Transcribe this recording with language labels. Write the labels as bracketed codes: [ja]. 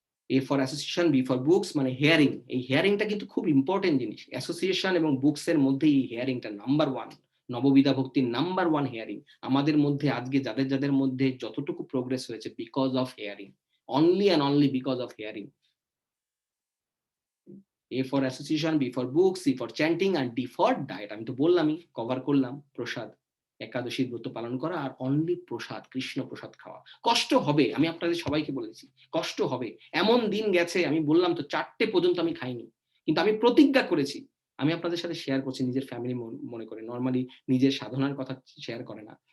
[bn] A for association, B for books মানে hearing. এই হিয়ারিংটা কিন্তু খুব ইম্পর্টেন্ট জিনিস। অ্যাসোসিয়েশন এবং বুকস এর মধ্যে এই হিয়ারিংটা নাম্বার 1, নববিধা ভক্তির নাম্বার 1 হিয়ারিং। আমাদের মধ্যে আজকে যাদের মধ্যে যতটুকু প্রোগ্রেস হয়েছে [en] Because of hearing, only and only because of hearing. A for association, B for books, C for chanting, and D for diet. [bn] আমি তো বললামই, কভার করলাম প্রসাদ, একাদশীর ব্রত পালন করা, আর অনলি প্রসাদ, কৃষ্ণ প্রসাদ খাওয়া। কষ্ট হবে, আমি আপনাদের সবাইকে বলেছি, কষ্ট হবে। এমন দিন গেছে, আমি বললাম তো 4টে পর্যন্ত আমি খাইনি, কিন্তু আমি প্রতিজ্ঞা করেছি। আমি আপনাদের সাথে শেয়ার করছি নিজের ফ্যামিলি মনে করে, নর্মালি নিজের সাধনার কথা শেয়ার করে না।